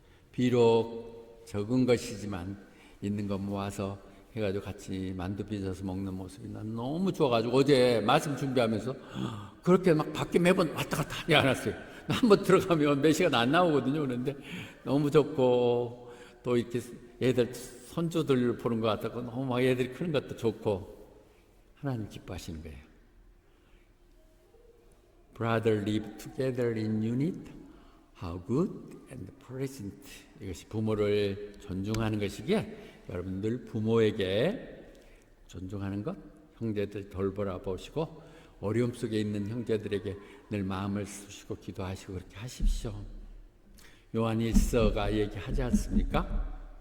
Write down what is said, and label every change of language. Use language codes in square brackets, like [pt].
[ko] 비록 적은 것이지만 있는 거 모아서 해가지고 같이 만두 빚어서 먹는 모습이 난 너무 좋아가지고 어제 말씀 준비하면서 그렇게 막 밖에 매번 왔다 갔다 하지 않았어요. 한번 들어가면 몇 시간 안 나오거든요. 그런데 너무 좋고 또 이렇게 애들 손주들 보는 것 같고 너무 막 애들이 크는 것도 좋고 하나님 기뻐하시는 거예요. [en] Brother live together in unit, how good and pleasant. [ko] 이것이 부모를 존중하는 것이기에 여러분 늘 부모에게 존중하는 것, 형제들 돌보라보시고 어려움 속에 있는 형제들에게 늘 마음을 쑤시고 기도하시고 그렇게 하십시오. 요한 1서가 얘기하지 않습니까?